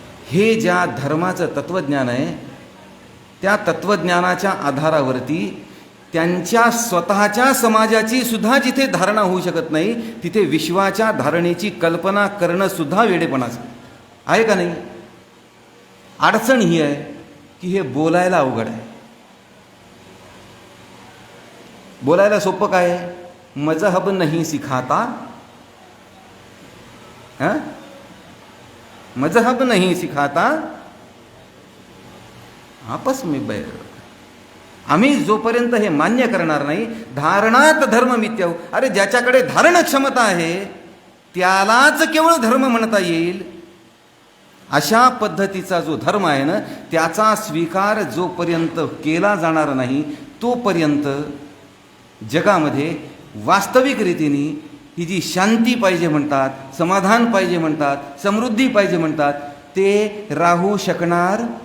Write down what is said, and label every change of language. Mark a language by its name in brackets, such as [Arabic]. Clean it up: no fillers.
[Marathi] हे ज्या धर्माचं तत्वज्ञान आहे त्या तत्वज्ञानाच्या आधारावरती त्यांच्या स्वतःच्या समाजाची सुद्धा जिथे धारणा होऊ शकत नाही तिथे विश्वाच्या धारणेची कल्पना करणं सुद्धा वेडेपणाचं आहे का नाही? अडचण ही आहे की हे बोलायला अवघड आहे. बोलायला सोपं काय आहे? [Hindi] मजहब नहीं सिखाता, मजहब नहीं सिखाता आपस में बैर. [Marathi] आम्ही जोपर्यंत हे मान्य करणार नाही, [Sanskrit] धारणात धर्म मिथ्याहु, [Marathi] अरे ज्याच्याकडे धारण क्षमता आहे त्यालाच केवळ धर्म म्हणता येईल अशा पद्धतीचा जो धर्म आहे ना त्याचा स्वीकार जोपर्यंत केला जाणार नाही तोपर्यंत जगामध्ये वास्तविक रीतीने ही जी शांती पाहिजे म्हणतात, समाधान पाहिजे म्हणतात, समृद्धी पाहिजे म्हणतात ते राहू शकणार.